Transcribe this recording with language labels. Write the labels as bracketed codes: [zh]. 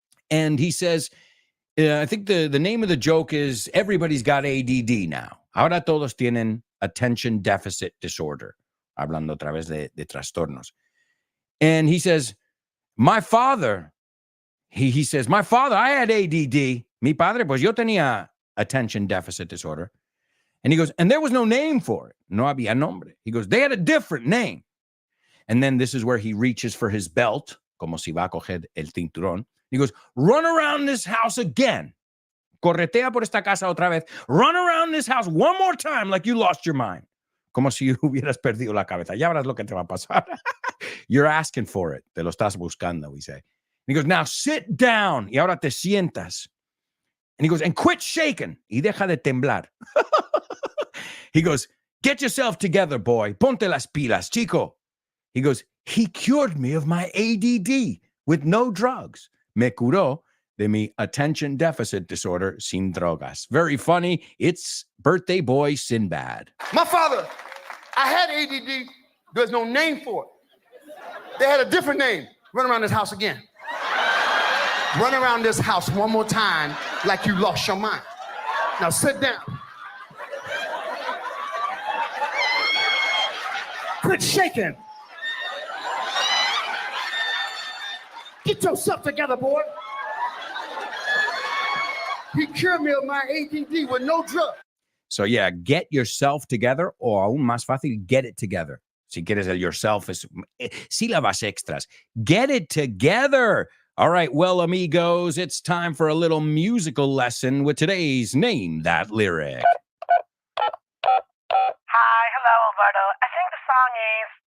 [en] And he says, I think the name of the joke is, everybody's got ADD now. [es] Ahora todos tienen attention deficit disorder. Hablando otra vez de trastornos. [en] And he says, my father, he says, my father, I had ADD. [es] Mi padre, pues yo tenía attention deficit disorder. [en] And he goes, and there was no name for it. [es] No había nombre. [en] He goes, they had a different name. And then this is where he reaches for his belt, [es] como si va a coger el cinturón. [en] He goes, run around this house again. [es] Corretea por esta casa otra vez. [en] Run around this house one more time like you lost your mind. [es] Como si hubieras perdido la cabeza. Ya verás lo que te va a pasar. [en] You're asking for it. [es] Te lo estás buscando, [en] we say. And he goes, now sit down. [es] Y ahora te sientas. [en] And he goes, and quit shaking. [es] Y deja de temblar. [en] He goes, get yourself together, boy. [es] Ponte las pilas, chico. [en] He goes, He cured me of my ADD with no drugs. [es] Me curó de mi attention deficit disorder sin drogas. [en] Very funny. It's birthday boy Sinbad. My father, I had ADD. There's no name for it. They had a different name. Run around this house again. Run around this house one more time like you lost your mind. Now sit down. Quit shaking. Get yourself together, boy. He cured me of my ADD with no drug. So yeah, get yourself together, [es] o aún más fácil, [en] get it together. [es] Si quieres el yourself, es sílabas extras. [en] Get it together. All right, well, amigos, it's time for a little musical lesson with today's Name That Lyric. Hi, hello, Alberto. I think the song is.